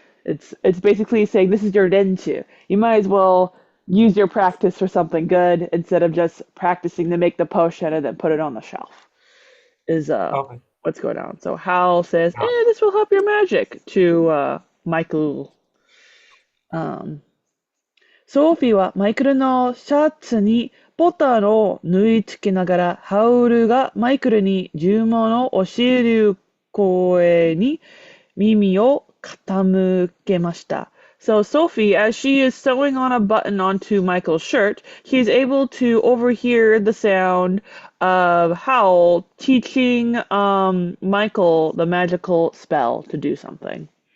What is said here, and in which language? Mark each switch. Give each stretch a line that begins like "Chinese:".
English: It's basically saying this is your renchu. You might as well use your practice for something good instead of just practicing to make the potion and then put it on the shelf. Is Okay. what's going on. So Hal says, Now, this will help your magic to Michael.
Japanese: Um,ソーフィーはマイクルのシャツにボタンを縫い付けながら、ハウルがマイクルに呪文を教える声に耳を傾けました。
English: So Sophie, as she is sewing on a button onto Michael's shirt, she's able to overhear the sound of Howl teaching Michael the magical spell to do something.